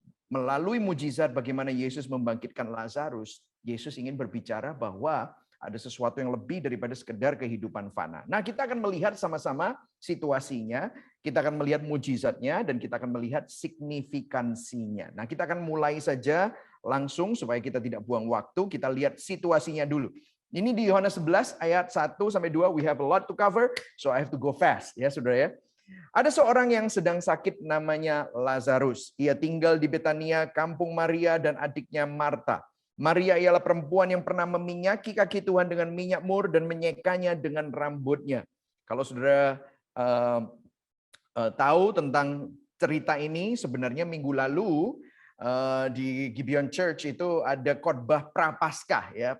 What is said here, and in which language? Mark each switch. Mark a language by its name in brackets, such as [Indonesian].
[Indonesian] Melalui mujizat bagaimana Yesus membangkitkan Lazarus, Yesus ingin berbicara bahwa ada sesuatu yang lebih daripada sekedar kehidupan fana. Nah, kita akan melihat sama-sama situasinya, kita akan melihat mujizatnya, dan kita akan melihat signifikansinya. Nah, kita akan mulai saja langsung supaya kita tidak buang waktu, kita lihat situasinya dulu. Ini di Yohanes 11 ayat 1-2, [English] we have a lot to cover, so I have to go fast, [Indonesian] ya saudara ya. Ada seorang yang sedang sakit namanya Lazarus. Ia tinggal di Betania, kampung Maria dan adiknya Marta. Maria ialah perempuan yang pernah meminyaki kaki Tuhan dengan minyak mur dan menyekanya dengan rambutnya. Kalau saudara tahu tentang cerita ini, sebenarnya minggu lalu di Gibeon Church itu ada khotbah Prapaskah ya.